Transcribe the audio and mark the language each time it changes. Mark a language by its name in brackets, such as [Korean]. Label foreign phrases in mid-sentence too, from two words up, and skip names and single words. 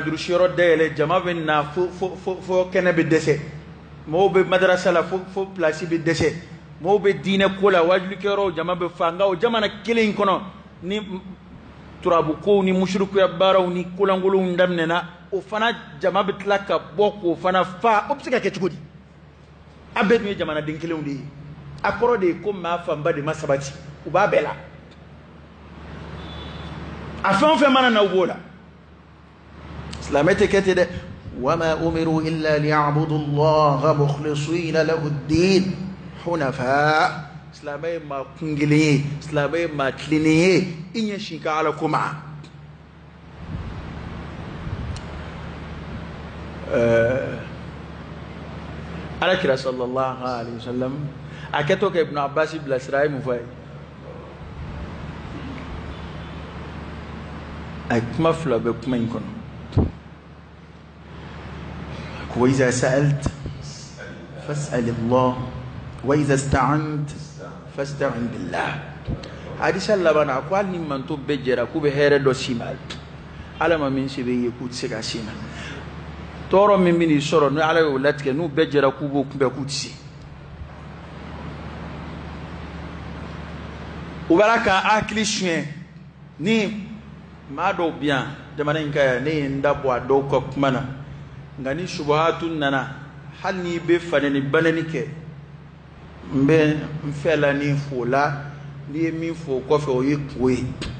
[Bambara] durusi yɔrɔ dayɛlɛ jama bɛ na fo kɛnɛ bɛ dɛsɛ mɔgɔw bɛ madarasa la fo pilasi bɛ dɛsɛ mɔgɔw bɛ diinɛ ko la wajulikɛyɔrɔw jama bɛ fa nka o jamana kelen in kɔnɔ ni turabu kow ni musirikuya baaraw ni kolankolonw daminɛna o fana jama bɛ tila ka bɔ k'o fana fa o bɛ se ka kɛ cogo di a bɛɛ tun ye jamanaden kelenw de ye a kɔrɔ de ye ko maa fanba de ma sabati u b'a bɛɛ la a fɛn o fɛn mana na u b'o la silamɛ tɛ kɛ ten dɛ [Arabic] وما أمروا إلا ليعبدوا الله مخلصين له الدين حنفاء [Bambara] silamɛ ye maa kun kelen ye silamɛ ye maa tilennen ye i ɲɛsin ka ala ko ma alakira [Arabic] صلى الله عليه وسلم [Bambara] a kɛtɔ ka ibn abbas bilasira a ye mun fɔ a ye a ye kuma fila bɛ kuma in kɔnɔ ko [Arabic] وإذا سألت فاسأل الله وإذا استعنت فاستعن بالله [Bambara] hadisa laban a ko hali ni manto bɛɛ jɛra k'u bɛ hɛrɛ dɔ s'i ma ala ma min se bɛ ye k'u tɛ se ka s'i ma tɔɔrɔ min bɛ n'i sɔrɔ ni ala y'o latigɛ n'u bɛɛ jɛra k'u b'o kunbɛn k'u tɛ se u b'a ka hakili suɲɛ ni maa dɔw bɛ yan jamana in ka yan ne ye n da bɔ a dɔw ka kuma na nka ni subahatu nana hali n'i bɛ fanɛni banɛni kɛ n bɛ n fɛ la ni fo la n'i ye min fɔ o kɔfɛ o ye ko ye